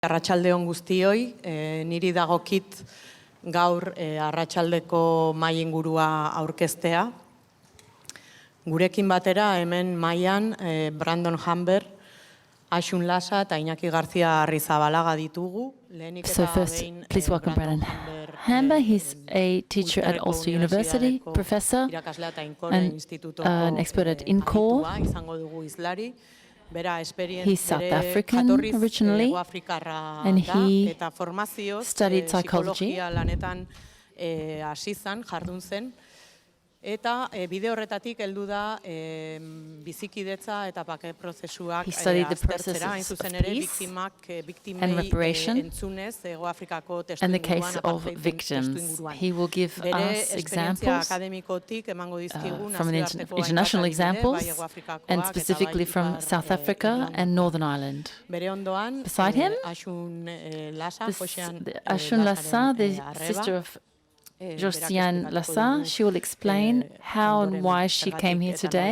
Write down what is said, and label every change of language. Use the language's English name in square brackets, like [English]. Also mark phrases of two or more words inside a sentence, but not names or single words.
[Basque] Arratsalde on guztioi, niri dagokit gaur arratsaldeko mahai ingurua aurkeztea. Gurekin batera hemen mahaian Brandon Hamber, Asun Lasa eta Iñaki García Arrizabalaga ditugu. [English] So first, please welcome Brandon Hamber. He's a teacher at Ulster University, professor, and an expert at INCORE. He's South African originally, and he studied psychology. [Basque] Eta bide horretatik heldu da bizikidetza eta bake prozesuak aztertzera, hain zuzen ere biktimei entzunez Hegoafrikako [English] and the case of victims. He will give us examples from international examples and specifically from South Africa and Northern Ireland. Beside him, Asun Lasa, the sister of Josiane Lassa, she will explain how and why she came here today.